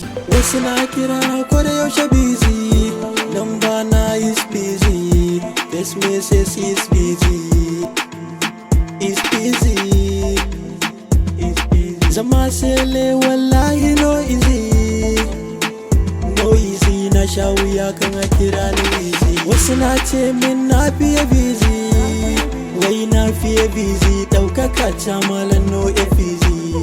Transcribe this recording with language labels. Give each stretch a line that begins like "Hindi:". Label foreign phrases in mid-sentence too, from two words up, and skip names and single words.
Hausa: Wasu na kira na ko da yaushe busy.
English: Number na is busy. This message is busy. Is busy. Is busy.
Hausa: Zama sele wallahi
English: no easy. No easy
Hausa: na sha wuya kan a kira ni easy. Wasu na ce min na fiye busy. Wai na fiye busy. Ɗaukaka ta malam
English: no easy.